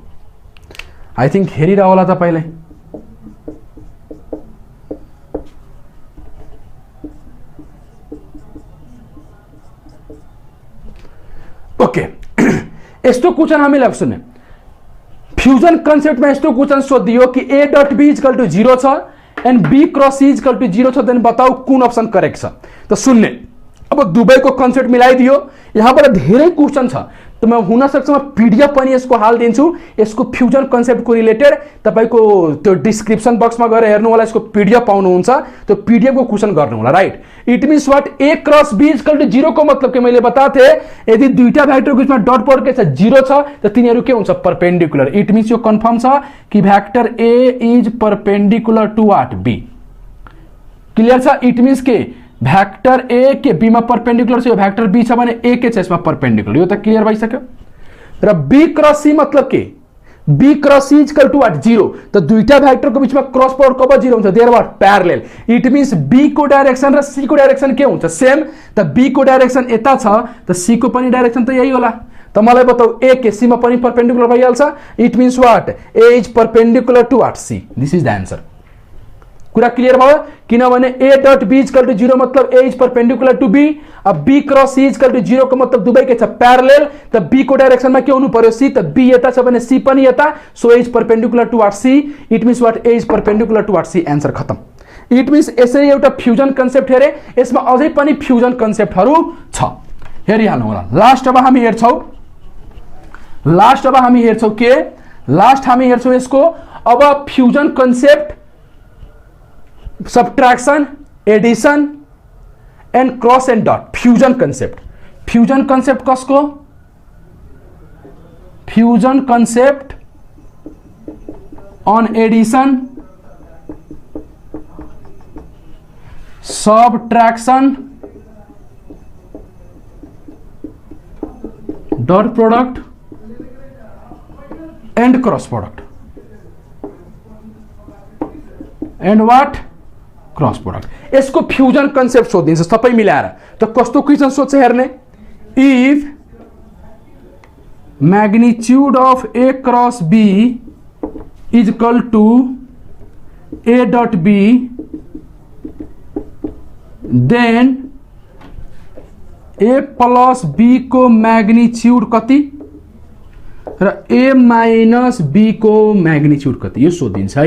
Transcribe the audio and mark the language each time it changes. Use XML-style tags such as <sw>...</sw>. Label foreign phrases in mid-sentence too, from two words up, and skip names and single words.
<en>I think</en> <ne>हेरिरह होला तपाईले। ओके, यस्तो क्वेशन हामीले सुन्ने</ne> <en>fusion concept</en> <ne>में यस्तो क्वेशन सोधियो कि</ne> <en>A dot B is equal to 0</en> <ne>छ एन्ड</ne> <en>B cross C is equal to 0</en> <ne>छ,</ne> <en>then</en> <ne>कुन अप्सन करेक्ट छ? त सुन्ने, अब दुबईको कन्सेप्ट मिलाइदियो। यहाँबाट धेरै क्वेशन छ त म हुन सक्छ म पीडीएफ पनि यसको हालिदिन्छु। यसको</ne> <en>fusion concept</en> <ne>को रिलेटेड तपाईको त्यो</ne> <en>description box</en> <ne>गएर हेर्नु होला, यसको पीडीएफ पाउनुहुन्छ। त्यो पीडीएफ को क्वेशन गर्नु होला, राइट?</ne> <en>it means what? A cross B is equal to 0</en> <ne>को मतलब के मैले बताथे यदि दुईटा भेक्टर को बीचमा</ne> <en>dot product</en> <ne>के छ 0 छ त तिनीहरु के हुन्छ? परपेंडिकुलर।</ne> <en>it means</en> <ne>यो कन्फर्म छ कि</ne> <en>vector A is perpendicular to what?</en> <ne>B। क्लियर छ? इट मीन्स के भेक्टर A के B मा परपेंडिकुलर छ, यो भेक्टर B छ भने A के छ यसमा परपेंडिकुलर। यो त क्लियर भइसक्यो। र B क्रस C मतलब के?</ne> <en>B cross C is equal to what?</en> <ne>0। त दुईटा भेक्टर को बीचमा</ne> <en>cross product</en> <ne>कब 0 हुन्छ?</ne> <en>there what? parallel. it means</en> <ne>B को डाइरेक्सन र C को डाइरेक्सन के हुन्छ? सेम। त B को डाइरेक्सन यता छ त C को पनि डाइरेक्सन त यही होला। त मलाई बताऊ A के C मा पनि परपेंडिकुलर भइहाल्छ।</ne> <en>it means what? A is perpendicular to what? C. This is the answer.</en> <ne>कुरा क्लियर भयो? किनभने</ne> <en>A dot B is equal to 0 matlab A is perpendicular to B.</en> <ne>अब</ne> <en>B cross C is equal to 0</en> <ne>को मतलब दुवै के छ? प्यारलल। त B को डाइरेक्सनमा के हुनु पर्यो? C। त B यता छ भने C पनि यता,</ne> <en>so A is perpendicular to what? C. It means what? A is perpendicular to what?</en> <ne>C। आन्सर खतम।</ne> <en>it means</en> <ne>यसरी एउटा</ne> <en>fusion concept</en> <ne>हेरे, यसमा अझै पनि</ne> <en>fusion concepts</en> <ne>छ, हेरिहाल्नु होला। लास्ट अब हामी हेर्छौं के? लास्ट हामी हेर्छौं यसको अब</ne> <en>fusion concept, subtraction, addition and cross and dot. fusion concept</en> <ne>कसको?</ne> <en>fusion concept on addition, subtraction, dot product and cross product and what? cross product.</en> <ne>यसको</ne> <en>fusion concept</en> <ne>सोधिन्छ सबै मिलाएर। त कस्तो क्वेशन सोध्छ हेर्ने।</ne> <en>if magnitude of A cross B is equal to A dot B then A plus</en> <ne>बी को मैग्निट्यूड कति र ए माइनस बी को मैग्निट्यूड कति, यो सोधिन्छ है।</ne>